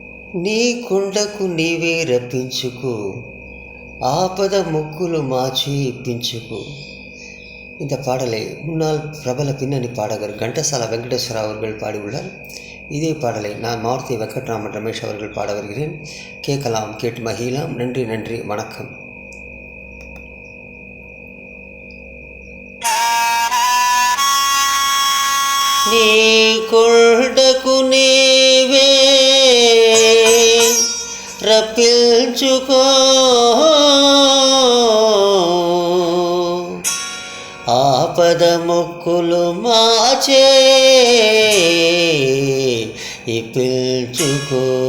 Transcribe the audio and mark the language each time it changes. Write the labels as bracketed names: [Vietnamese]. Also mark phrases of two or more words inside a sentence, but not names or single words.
[Telugu] నీ కొండకు నీవే రప్పించుకో, ఆపద మొక్కులు మాచే ఇప్పించుకో. [Tamil] இந்த பாடலை முன்னாள் பிரபல பின்னணி பாடகர் கண்டசாலா வெங்கடேஸ்வரா அவர்கள் பாடியுள்ளார். இதே பாடலை நான் மாருதி வெங்கட்ராமன் ரமேஷ் அவர்கள் பாட வருகிறேன். கேட்கலாம், கேட்டு மகிழலாம். நன்றி, நன்றி, வணக்கம். [Telugu] నీ కొండకు నీవే రప్పించుకో, ఆపద మొక్కులు మాచే ఇప్పించుకో.